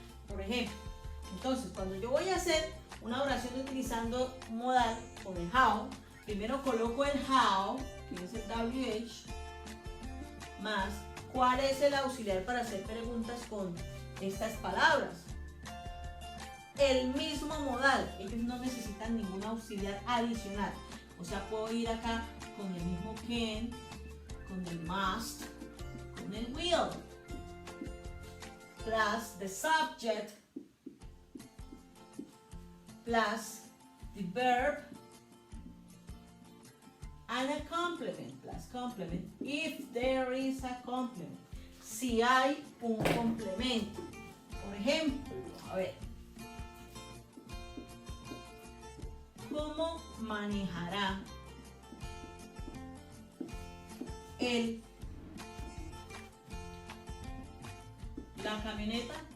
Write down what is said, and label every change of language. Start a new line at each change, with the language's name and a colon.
Spanish: Por ejemplo, entonces cuando yo voy a hacer una oración utilizando un modal con el how, primero coloco el how, que es el WH, más cuál es el auxiliar para hacer preguntas con estas palabras. El mismo modal, ellos no necesitan ningún auxiliar adicional. O sea, puedo ir acá con el mismo can, con el must, con el will.
English: Plus the subject, plus the verb, and a complement, plus complement, if there is a complement.
Spanish: Si hay un complemento. Por ejemplo, a ver, ¿cómo manejará la camioneta?